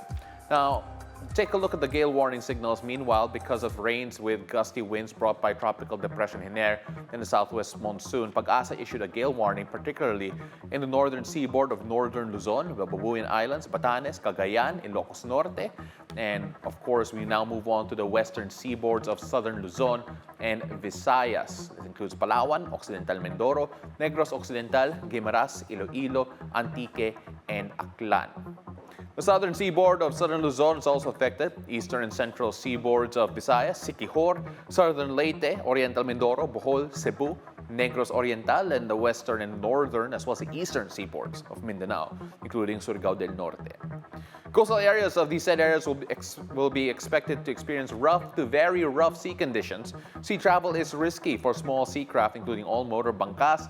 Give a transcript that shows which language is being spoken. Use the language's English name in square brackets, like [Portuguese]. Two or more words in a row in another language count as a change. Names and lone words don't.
[English] Now, take a look at the gale warning signals. Meanwhile, because of rains with gusty winds brought by Tropical Depression Hiner in the southwest monsoon, Pag-asa issued a gale warning, particularly in the northern seaboard of northern Luzon, the Babuyan Islands, Batanes, Cagayan, Ilocos Norte, and of course, we now move on to the western seaboards of southern Luzon and Visayas. This includes Palawan, Occidental Mindoro, Negros Occidental, Guimaras, Iloilo, Antique, and Aklan. The southern seaboard of southern Luzon is also affected. Eastern and central seaboards of Visayas, Siquijor, southern Leyte, Oriental Mindoro, Bohol, Cebu, Negros Oriental, and the western and northern, as well as the eastern seaboards of Mindanao, including Surigao del Norte. Coastal areas of these said areas will be expected to experience rough to very rough sea conditions. Sea travel is risky for small sea craft, including all motor bangkas.